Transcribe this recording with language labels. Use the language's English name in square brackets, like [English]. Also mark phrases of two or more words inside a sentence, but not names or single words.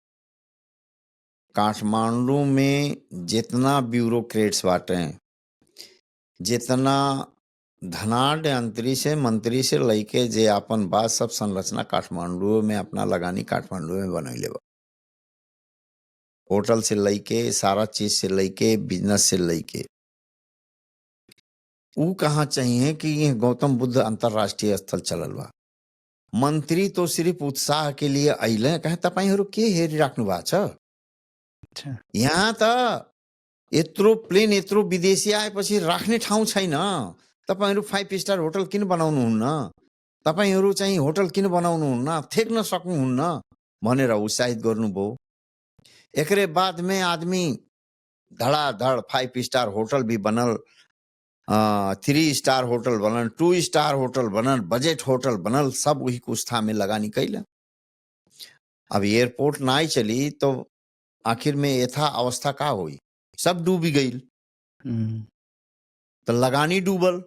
[Bhojpuri] काठमांडू में जितना ब्यूरोक्रेट्स बाटे, जितना धनाढ्य मंत्री से लइके जे आपन बात सब संरचना काठमांडू में अपना लगानी काठमांडू में बनैले बा। होटल से लइके सारा चीज से लइके बिजनेस से लइके ऊ कहाँ चाहिए कि ये गौतम बुद्ध अंतरराष्ट्रीय स्थल चलल बा। मंत्री तो सिर्फ उत्साह के लिए अइले, कहे [Nepali] तपाईहरु के हेरी राख्नु भएको छ, [Bhojpuri] अच्छा [Nepali] यहाँ त यत्रो प्लेन यत्रो विदेशी आएपछि राख्ने ठाउँ छैन, तपाईहरु 5 स्टार होटल किन बनाउनुहुन्न, तपाईहरु चाहिँ होटल किन बनाउनुहुन्न, थेक्न सक्नुहुन्न भनेर उत्साहित गर्नुभयो। [Bhojpuri] एकरे बाद में आदमी धड़ाधड़ 5 स्टार होटल भी बनल, 3 स्टार होटल बनल, 2 स्टार होटल बनल, बजट होटल बनल, सब वही कुछ था में लगानी कैला। अब एयरपोर्ट ना चली तो आखिर में यथा अवस्था का हुई, सब डूबी गई, तो लगानी डूबल।